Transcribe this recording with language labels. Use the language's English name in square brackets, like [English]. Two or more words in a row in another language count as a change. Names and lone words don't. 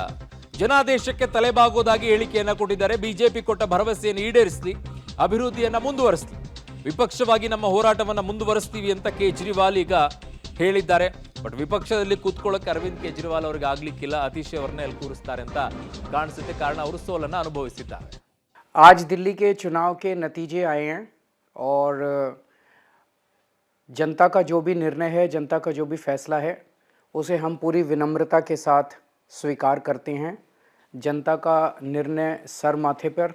[Kannada] ಜನಾದೇಶಕ್ಕೆ ತಲೆಬಾಗೋದಾಗಿ ಹೇಳಿಕೆಯನ್ನ ಕೊಟ್ಟಿದ್ದಾರೆ. ಬಿಜೆಪಿ ಕೊಟ್ಟ ಭರವಸೆಯನ್ನು ಈಡೇರಿಸಲಿ, ಅಭಿವೃದ್ಧಿಯನ್ನ ಮುಂದುವರಿಸಲಿ, ವಿಪಕ್ಷವಾಗಿ ನಮ್ಮ ಹೋರಾಟವನ್ನ ಮುಂದುವರಿಸ್ತೀವಿ ಅಂತ ಕೇಜ್ರಿವಾಲ್ ಈಗ ಹೇಳಿದ್ದಾರೆ. ಬಟ್ ವಿಪಕ್ಷದಲ್ಲಿ ಕೂತ್ಕೊಳ್ಳೋಕೆ ಅರವಿಂದ್ ಕೇಜ್ರಿವಾಲ್ ಅವ್ರಿಗೆ ಆಗ್ಲಿಕ್ಕಿಲ್ಲ. ಅತೀಶ್ ಅವರನ್ನೇ ಅಲ್ಲಿ ಕೂರಿಸ್ತಾರೆ ಅಂತ ಕಾಣಿಸುತ್ತೆ. ಕಾರಣ ಅವರು ಸೋಲನ್ನ ಅನುಭವಿಸಿದ್ದಾರೆ. [Hindi] आज दिल्ली के चुनाव के नतीजे आए हैं और जनता का जो भी निर्णय है, जनता का जो भी फैसला है, उसे हम पूरी विनम्रता के साथ स्वीकार करते हैं. जनता का निर्णय सर माथे पर.